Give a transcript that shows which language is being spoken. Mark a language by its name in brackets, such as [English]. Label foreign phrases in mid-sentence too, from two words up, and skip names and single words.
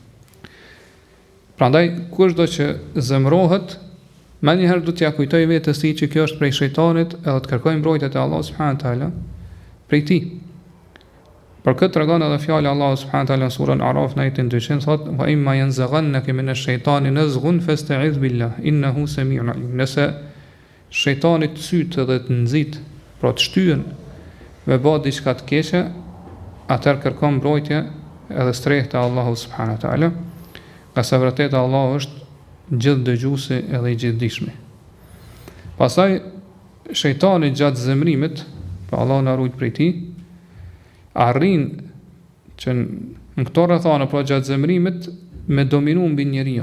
[Albanian] Prandaj kushdo që zemrohet, më njëherë do t'ja kujtoj vetes tij që kjo është prej shejtanit edhe të kërkoj mbrojtje te Allahu [Arabic] سبحانه وتعالى [Albanian] prej tij. Për këtë tregon edhe fjala Allahu [Arabic] سبحانه وتعالى [Albanian] në surën Araf në ajetin 200 thotë: [Arabic] "وإما ينزغنك من الشيطان نزغ فاستعذ بالله إنه سميع عليم." [Albanian] Nëse shejtani të syt edhe të nxit, pra të shtyen me bë diçka të keqe, atëherë kërkon mbrojtje edhe strehë te Allahu [Arabic] سبحانه وتعالى, [Albanian] ka sa vërtet Allahu është gjithë dëgjuesi edhe i gjithdijshëm. Pastaj shejtani gjatë zemrimit, pa Allahu na ruaj prej tij, arrin që në këto rrethana, pra gjatë zemrimit, me dominu mbi njeriu.